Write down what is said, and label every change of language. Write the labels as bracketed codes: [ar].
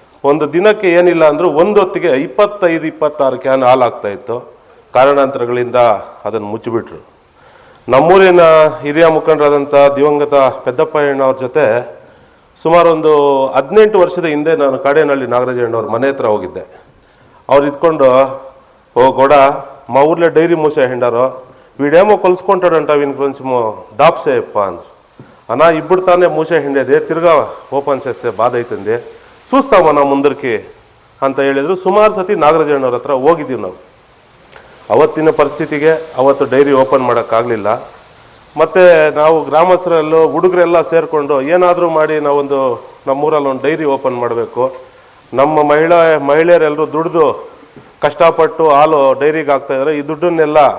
[kn] ಒಂದು ದಿನಕ್ಕೆ ಏನಿಲ್ಲ ಅಂದರೂ ಒಂದು ಹೊತ್ತಿಗೆ 25-26 ಕ್ಯಾನ್ ಹಾಲು ಆಗ್ತಾಯಿತ್ತು. ಕಾರಣಾಂತರಗಳಿಂದ ಅದನ್ನು ಮುಚ್ಚಿಬಿಟ್ರು. ನಮ್ಮೂರಿನ ಹಿರಿಯ ಮುಖಂಡರಾದಂಥ ದಿವಂಗತ ಪೆದ್ದಪ್ಪಯ್ಯನವ್ರ ಜೊತೆ ಸುಮಾರು 18 ವರ್ಷದ ಹಿಂದೆ ನಾನು ಕಾಡೇನಹಳ್ಳಿ ನಾಗರಾಜಣ್ಣವ್ರ ಮನೆ ಹತ್ರ ಹೋಗಿದ್ದೆ. ಅವ್ರು ಇದ್ಕೊಂಡು, ಓ ಗೌಡ, [te] మా ఊర్లో డైరీ మూసేసిండారు, వీడేమో కొలుసుకుంటాడంట, వీనికి కొంచెం డాప్ చేయప్ప [kn] అంದ್ರು. [te] అన్నా ఇప్పుడు తానే మూసేసిండేది, తిరుగా ఓపెన్ చేస్తే బాధ అవుతుంది, చూస్తామన్నా ముందరికి [kn] ಅಂತ ಹೇಳಿದ್ರು. ಸುಮಾರು ಸತಿ ನಾಗರಾಜಣ್ಣವ್ರ ಹತ್ರ ಹೋಗಿದ್ದೀವಿ ನಾವು. ಅವತ್ತಿನ ಪರಿಸ್ಥಿತಿಗೆ ಅವತ್ತು ಡೈರಿ ಓಪನ್ ಮಾಡೋಕ್ಕಾಗಲಿಲ್ಲ. ಮತ್ತು ನಾವು ಗ್ರಾಮಸ್ಥರೆಲ್ಲೂ ಹುಡುಗರೆಲ್ಲ ಸೇರಿಕೊಂಡು ಏನಾದರೂ ಮಾಡಿ ನಮ್ಮೂರಲ್ಲಿ ಒಂದು ಡೈರಿ ಓಪನ್ ಮಾಡಬೇಕು, ನಮ್ಮ ಮಹಿಳೆಯರೆಲ್ಲರೂ ದುಡಿದು ಕಷ್ಟಪಟ್ಟು ಹಾಲು ಡೈರಿಗೆ ಹಾಕ್ತಾಯಿದ್ದಾರೆ, ಈ ದುಡ್ಡನ್ನೆಲ್ಲ